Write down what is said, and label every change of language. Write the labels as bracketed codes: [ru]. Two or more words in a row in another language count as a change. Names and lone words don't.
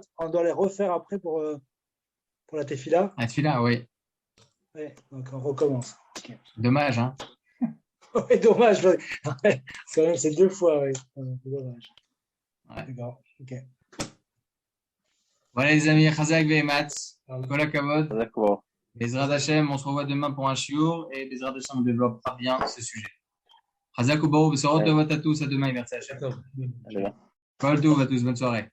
[fr] On doit les refaire après pour la tefila. La tefila, oui. Ouais, donc on recommence. Okay. Dommage, hein. Oui, dommage. Ouais. Quand même, c'est 2 fois, oui. C'est dommage. Ouais. D'accord, ok. Voilà, les amis, [he] חזק ואמץ. כל הכבוד. [fr] D'accord. [he] בעזרת השם, [fr] on se revoit demain pour un shiur et [he] בעזרת השם, [fr] on développera bien ce sujet. [he] חזק וברוך, בשורות, [fr] à tous, à demain et merci Hashem. [he] כל טוב [fr] à tous, bonne soirée.